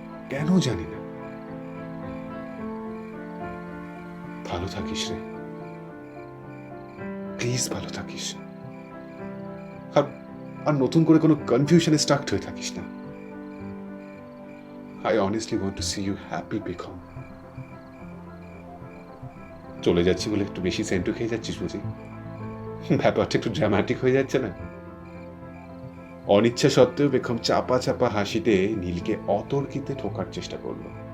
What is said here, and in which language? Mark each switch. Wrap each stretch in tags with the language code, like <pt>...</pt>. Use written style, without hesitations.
<bn>কেন জানি না। ভালো থাকিস রে, প্লিজ ভালো থাকিস। আর নতুন করে কোনো কনফিউশনে স্টাক হয়ে থাকিস না।</bn> <en>I honestly want to see you happy, Pekham.</en> <bn>চলে যাচ্ছি বলে একটু বেশি সেন্টু খেয়ে যাচ্ছিস বুঝি? ব্যাপারটা একটু ড্রামাটিক হয়ে যাচ্ছে না? অনিচ্ছা সত্ত্বেও বেগম চাপা চাপা হাসিতে নীলকে অতর্কিতে ঠোকার চেষ্টা করল।</bn>